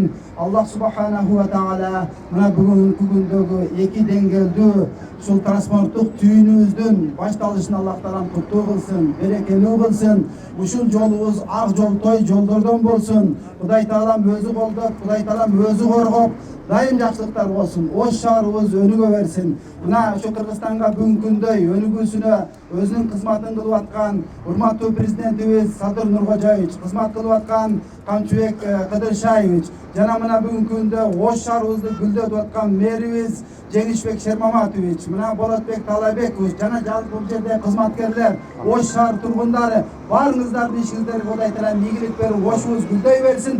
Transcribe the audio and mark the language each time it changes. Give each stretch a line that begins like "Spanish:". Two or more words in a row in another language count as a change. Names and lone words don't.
Arabic: الله سبحانه وتعالى
Kyrgyz: мына бүгүнкү күндөгү эки деңгээлдүү ушул транспорттук түйүнүбүздүн башталышын Аллах таалам куттуу кылсын, берекелүү кылсын. Ушул жолубуз ак жолтой жолдордон болсун. Кудай таалам өзү колдоп, Кудай таалам өзү коргоп, дайым жакшылыктар болсун. Ош шаарыбыз өнүгө берсин. Мына ушу Кыргызстанга бүгүнкү күндөй өнүгүүсүнө өзүнүн кызматын кылып аткан урматтуу президентибиз Садыр Нуркожоевич, кызмат кылып аткан Камчыбек Кыдыршаевич, жана мына бүгүнкү күндө Ош шаарыбызды гүлдөтүп аткан мэрибиз Жеңишбек Шермаматович, мына Болотбек Талайбекович, жана жалпы бул жерде кызматкерлер, Ош шаар тургундары, баарыңыздардын ишиңиздерге Кудай таалам ийгилик берип, Ошубуз гүлдөй берсин.